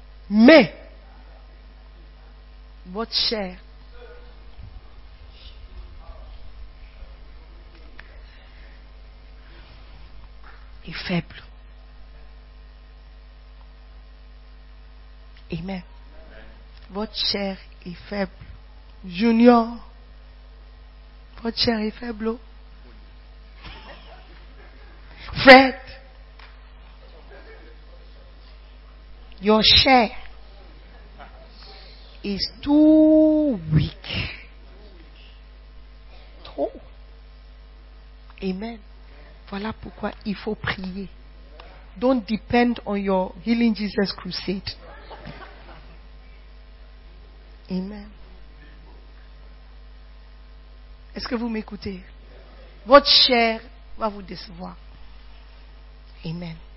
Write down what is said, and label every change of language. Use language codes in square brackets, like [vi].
[fr] Mais votre chair est faible. Amen. Votre chair est faible. Junior, votre chair est faible. [en] bread, your chair is too weak. [fr] Trop. Amen. Voilà pourquoi il faut prier. Don't depend on your Healing Jesus crusade. Amen. Est-ce que vous m'écoutez? Votre chair va vous décevoir. Amen.